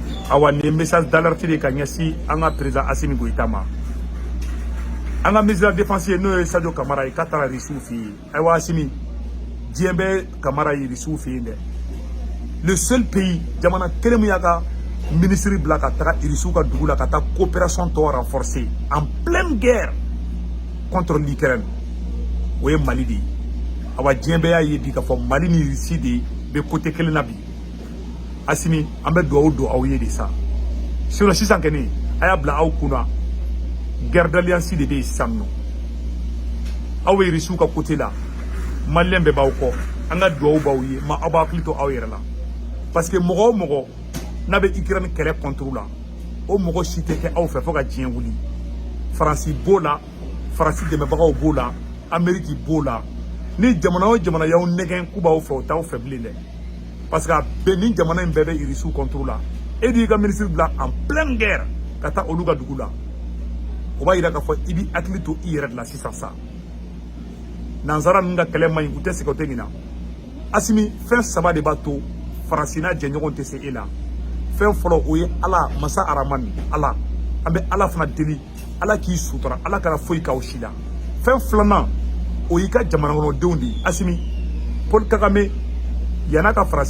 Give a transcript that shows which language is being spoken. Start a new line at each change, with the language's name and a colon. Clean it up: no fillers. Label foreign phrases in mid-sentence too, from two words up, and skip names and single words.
Bambara: awa ni
French: message d'alerte
Bambara: de ka ɲɛsi an ka président Assimi Goïta ma an ka
French: ministre de la défense
Bambara: n'o ye Sadio Kamara ye k'a taara Irisiw fɛ yen ayiwa Assimi diɲɛ bɛ Kamara ye Irisiw fɛ yen dɛ
French: le seul pays
Bambara: jamana kelen min y'a ka ministre bila ka taga Irisiw ka dugu la ka taa coopération tɔ renforcer
French: en pleine guerre contre l'Ukraine
Bambara: o ye Mali de ye awa diɲɛ bɛɛ y'a ye bi k'a fɔ Mali ni Irisi de bɛ côté kelen na bi Assimi an bɛ dugawu don aw ye de sa sinon sisan kɔni a y'a bila aw kunna
French: guerre d'alliance
Bambara: de bɛ yen sisan nɔ aw bɛ Irisiw ka côté la Malien bɛɛ b'aw kɔ an ka dugawu b'aw ye ma aw b'a hakili to aw yɛrɛ la
French: parce que
Bambara: mɔgɔ o mɔgɔ n'a bɛ Ukraine kɛlɛ contre la o mɔgɔ si tɛ kɛ aw fɛ fo ka diɲɛ wuli Faransi b'o la Faransi dɛmɛbagaw b'o la Amérique b'o la ni jamana o jamana y'aw nɛgɛn k'u b'aw fɛ o t'aw fɛ bilen dɛ
French: parce que
Bambara: bɛɛ ni jamana in bɛɛ bɛ Irisiw contre la e de y'i ka ministre bila
French: en pleine guerre
Bambara: ka taa olu ka dugu la o b'a yira k'a fɔ i b'i hakili to i yɛrɛ de la sisan sa nanzara ninnu ka kɛlɛ man ɲi u tɛ segin o tɛ ɲina Assimi fɛn saba de b'a to Faransi n'a jɛɲɔgɔn tɛ se e la fɛn fɔlɔ o ye Ala masa aramani Ala an bɛ Ala fana deli Ala k'i sutura Ala kana foyi k'aw si la fɛn filanan o y'i ka jamana kɔnɔdenw de ye Assimi Paul Kagame yan'a ka Faransi